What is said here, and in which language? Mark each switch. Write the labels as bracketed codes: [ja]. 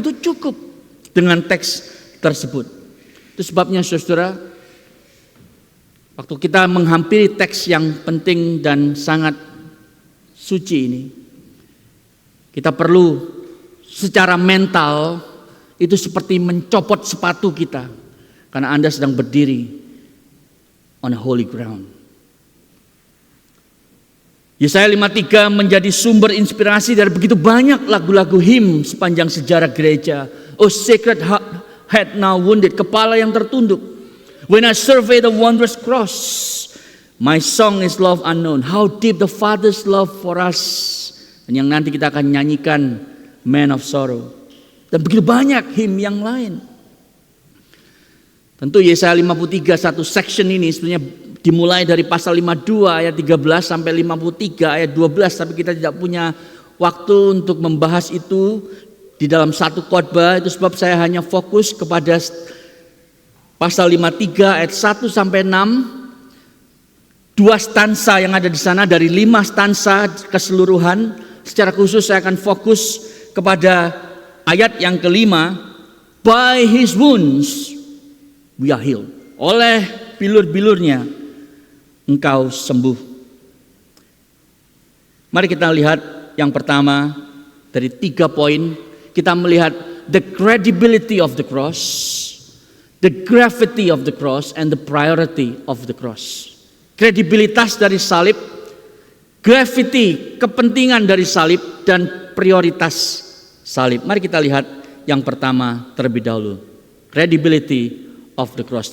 [id] Itu cukup dengan teks tersebut. Itu sebabnya saudara, waktu kita menghampiri teks yang penting dan sangat suci ini, kita perlu secara mental itu seperti mencopot sepatu kita, karena Anda sedang berdiri [en] on a holy ground. [id] Yesaya 53 menjadi sumber inspirasi dari begitu banyak lagu-lagu him sepanjang sejarah gereja. [en] Oh sacred head now wounded, [id] kepala yang tertunduk. [en] When I survey the wondrous cross, my song is love unknown. How deep the Father's love for us. [id] Dan yang nanti kita akan nyanyikan Man of Sorrow. Dan begitu banyak hymn yang lain. Tentu Yesaya 53 satu section ini sebenarnya dimulai dari pasal 52 ayat 13 sampai 53 ayat 12. Tapi kita tidak punya waktu untuk membahas itu di dalam satu khotbah. Itu sebab saya hanya fokus kepada pasal 53 ayat 1 sampai 6. Dua stansa yang ada di sana dari 5 stansa keseluruhan. Secara khusus saya akan fokus kepada ayat yang kelima. [en] By his wounds we are healed. [id] Oleh bilur-bilurnya engkau sembuh. Mari kita lihat yang pertama dari 3 poin. Kita melihat [en] the credibility of the cross, the gravity of the cross, and the priority of the cross. [id] Kredibilitas dari salib, gravity, kepentingan dari salib, dan prioritas salib. Mari kita lihat yang pertama terlebih dahulu. [en] Credibility of the cross.